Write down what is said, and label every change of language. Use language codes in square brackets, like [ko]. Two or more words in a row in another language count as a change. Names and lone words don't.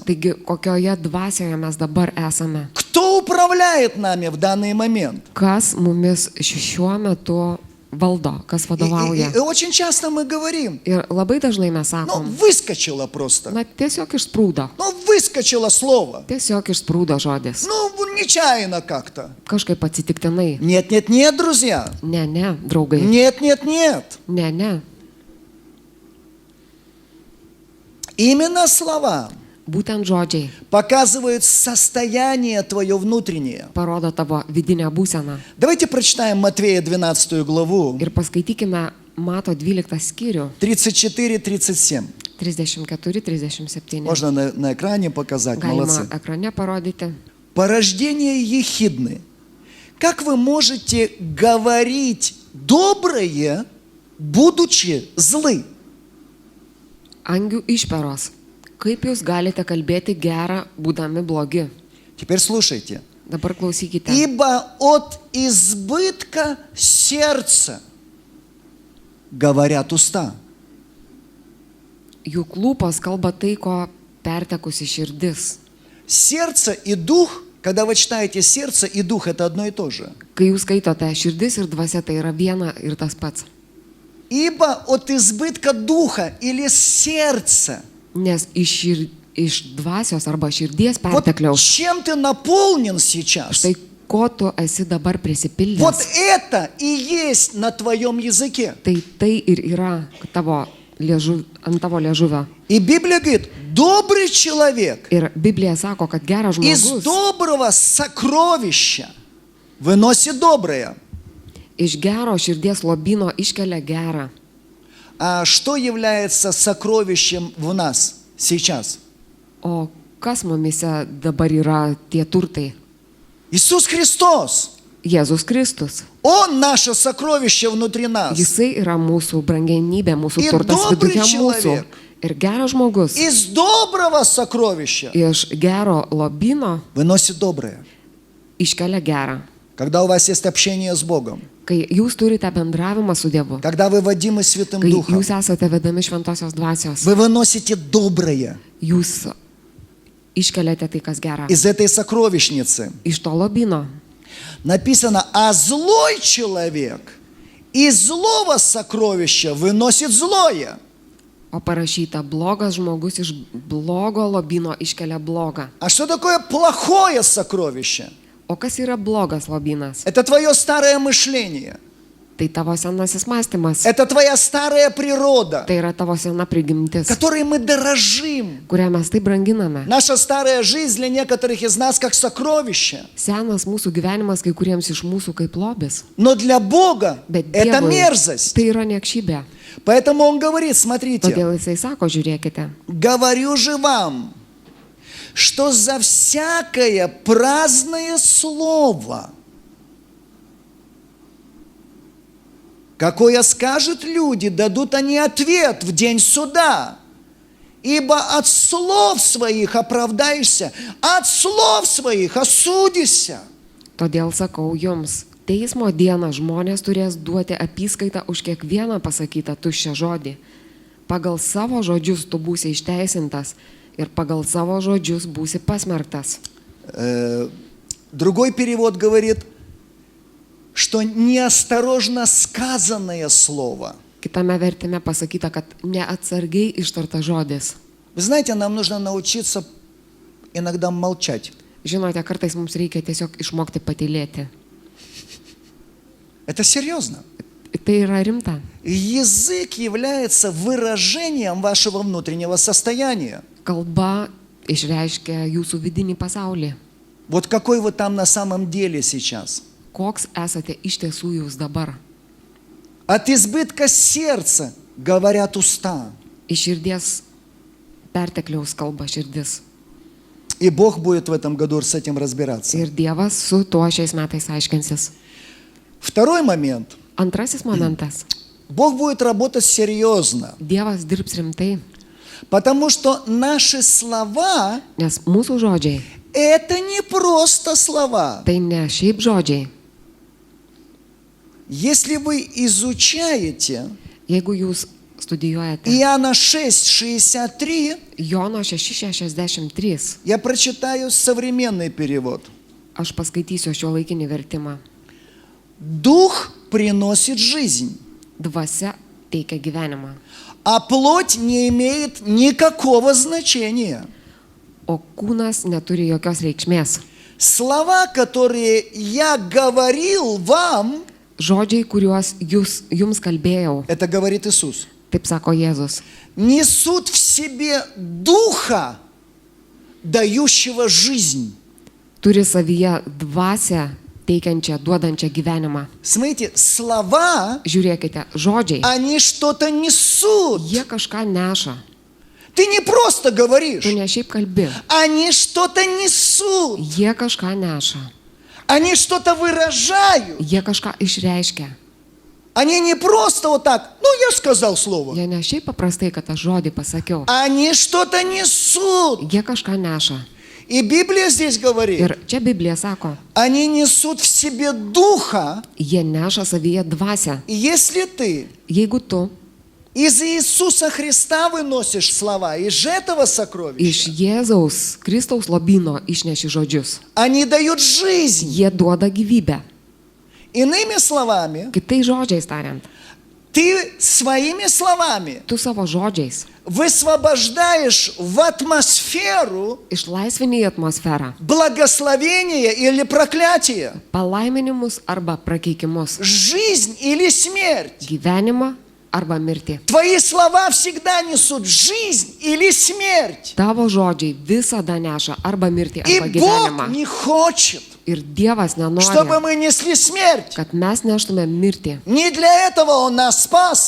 [lt] Taigi, kokioje dvasioje mes dabar esame. [ru] Кто управляет нами в данный момент? [lt] Kas mumis šiuo metu valdo, kas vadovauja. [ru] И очень часто мы говорим, [lt] Ir labai dažnai mes [ru] ну, [lt] sakom, [ru] выскочило просто. [lt] na tiesiog išsprūdo. [ru] Ну, выскочило слово. [lt] Tiesiog išsprūdo žodis. [ru] Ну, нечаянно как-то. [lt] Kažkaip atsitiktinai. [ru] Нет, нет, нет, друзья. [lt] Ne, ne, draugai. [ru] Нет, нет, нет. [lt] Ne, ne. [ru] Именно слова [lt] Būtent žodžiai [ru] показывают состояние твое внутреннее. [lt] parodo tavo vidinę būseną. [ru] Давайте прочитаем Матвея 12 главу, [lt] Ir paskaitykime Mato 12 skyrių, [ru] 34-37. [lt] 34-37. [ru] Можно на экране показать, [lt] Galima [ru] молодцы. [lt] ekrane parodyti. [ru] Порождение ехидны. Как вы можете говорить доброе, будучи злы? [lt] Angių išperos. Kaip jūs galite kalbėti gerą, būdami blogi? [ru] Теперь слушайте. [lt] Dabar klausykite. [ru] Ибо от избытка сердца говорят уста. [lt] Juk lūpos kalba tai, ko pertekusi širdis. [ru] Сердце и дух, когда вы читаете сердце и дух, это одно и то же. [lt] Kai jūs skaitote širdis ir dvasia, tai yra viena ir tas pats. [ru] Ибо от избытка духа или сердца. [lt] Nes iš dvasios arba širdies [ru] Вот [lt] pertekliaus, [ru] чем ты наполнен сейчас, [lt] štai ko tu esi dabar [ru] вот [lt] prisipildęs, [ru] это и есть на твоем языке. [lt] tai ir yra ant tavo liežuvio. [ru] И Библия говорит, добрый человек [lt] Ir Biblija sako, kad geras [ru] из [lt] žmogus [ru] доброго сокровища выносит доброе. [lt] iš gero širdies lobino iškelia gerą. [ru] А что является сокровищем в нас сейчас? [lt] O kas mumise dabar yra tie turtai? [ru] Иисус Христос. [lt] Jėzus Kristus. [ru] Он наше сокровище внутри нас. [lt] Jisai yra mūsų brangenybė, mūsų Ir turtas [ru] добрый [lt] viduje mūsų. [ru] человек. [lt] Ir geras žmogus [ru] Из доброго сокровища [lt] iš gero lobino [ru] выносит доброе. [lt] iškelia gerą. [ru] Когда у вас есть общение с Богом, [lt] Kai jūs turite bendravimą su Dievu, [ru] когда вы водимы Святым [lt] kai [ru] Духом, [lt] jūs esate vedami šventosios dvasios, [ru] вы выносите доброе [lt] jūs iškeliate tai, kas gera. [ru] из этой сокровищницы. [lt] Iš to lobino. [ru] Написано, а злой человек из злого сокровища выносит злое. [lt] O parašyta, blogas žmogus iš blogo lobino iškelia blogą. [ru] А что такое плохое сокровище? [lt] O kas yra blogas lobinas? [ru] Это твое старое мышление. [lt] Tai tavo senasis mąstymas. [ru] Это твоя старая природа, [lt] Tai yra tavo sena prigimtis, [ru] которой мы дорожим. [lt] kurią mes taip branginame. [ru] Наша старая жизнь для некоторых из нас как сокровище. [lt] Senas mūsų gyvenimas kai kuriems iš mūsų kaip lobis. [ru] Но для Бога [lt] Bet [ru] это [lt] Dievui [ru] мерзость. [lt] tai yra niekšybė. [ru] Поэтому Он говорит, смотрите, [lt] Todėl jisai sako, žiūrėkite, [ru] говорю же вам, что за всякое праздное слово, какое скажут люди, дадут они ответ в день суда. Ибо от слов своих оправдаешься, от слов своих осудишься. [lt] todėl sakau jums, teismo dieną žmonės turės duoti apyskaitą už kiekvieną pasakytą tuščią žodį. Pagal savo žodžius tu būsi išteisintas ir pagal savo žodžius būsi pasmerktas. [ru] Другой перевод говорит, что неосторожно сказанное слово [lt] Kitame vertime pasakyta, kad neatsargiai ištarta žodis [ru] Вы знаете, нам нужно научиться иногда молчать. [lt] Žinote, kartais mums reikia tiesiog išmokti patylėti. [ru] Это серьезно. [lt] Tai yra rimta. [ru] Язык является выражением вашего внутреннего состояния. [lt] Kalba išreiškia jūsų vidinį pasaulį. [ru] Вот какой вы там на самом деле сейчас. [lt] Koks esate iš tiesų jūs dabar? [ru] От избытка сердца говорят уста. [lt] Iš širdies pertekliaus kalba širdis. [ru] И Бог будет в этом году с этим разбираться. [lt] Ir Dievas su tuo šiais metais aiškinsis. [ru] Второй момент. [lt] Antrasis momentas. [ru] Бог будет работать серьезно, [lt] Dievas dirbs rimtai, [ru] потому что наши слова [lt] nes mūsų žodžiai – [ru] это не просто слова. [lt] tai ne šiaip žodžiai. [ru] Если вы изучаете [lt] Jeigu jūs studijuojate [ru] Иоанна 6:63, [lt] Jono 6:63, [ru] я прочитаю современный перевод. [lt] aš paskaitysiu šio laikinį vertimą. [ru] Дух приносит жизнь, [lt] Dvasia teikia gyvenimą, [ru] а плоть не имеет никакого значения. [lt] o kūnas neturi jokios reikšmės. [ru] Слова, которые я говорил вам, [lt] Žodžiai, kuriuos jums kalbėjau, [ru] это говорит Иисус, [lt] taip sako Jėzus, [ru] несут в себе духа, дающего жизнь. [lt] turi savyje dvasią teikiančią, duodančią gyvenimą. [ru] Смотрите, слова, [lt] Žiūrėkite, žodžiai, [ru] они что-то несут. [lt] jie kažką neša. [ru] Ты не просто говоришь, [lt] Tu ne šiaip kalbi, [ru] они что-то несут. [lt] jie kažką neša, [ru] Они что-то выражают. [lt] jie kažką išreiškia. [ru] Они не просто вот так, ну я сказал слово. [lt] Jie ne šiaip paprastai, kad aš žodį pasakiau, [ru] Они что-то несут. [lt] jie kažką neša. [ru] И Библия здесь говорит, [lt] Ir čia Biblija sako, [ru] они несут в себе духа. [lt] jie neša savyje dvasią. [ru] И если ты [lt] Jeigu tu [ru] из Иисуса Христа выносишь слова, из этого [lt] iš [ru] сокровища, [lt] Jėzaus Kristaus lobino išneši žodžius, [ru] они дают жизнь. [lt] jie duoda gyvybę. [ru] Иными словами, [lt] Kitais žodžiais tariant, [ru] ты своими словами [lt] tu savo žodžiais [ru] высвобождаешь в атмосферу [lt] išlaisvini į atmosferą [ru] благословение или проклятие, [lt] palaiminimus arba prakeikimus, [ru] жизнь или смерть. [lt] gyvenimą arba mirtį. [ru] Твои слова всегда несут жизнь или смерть. [lt] Tavo žodžiai visada neša arba mirtį, [ru] И [lt] arba [ru] Бог [lt] gyvenimą. [ru] не хочет, [lt] Ir Dievas [ru] чтобы [lt] nenori, [ru] мы несли смерть. [lt] kad mes neštume mirtį. [ru] Не для этого Он нас спас.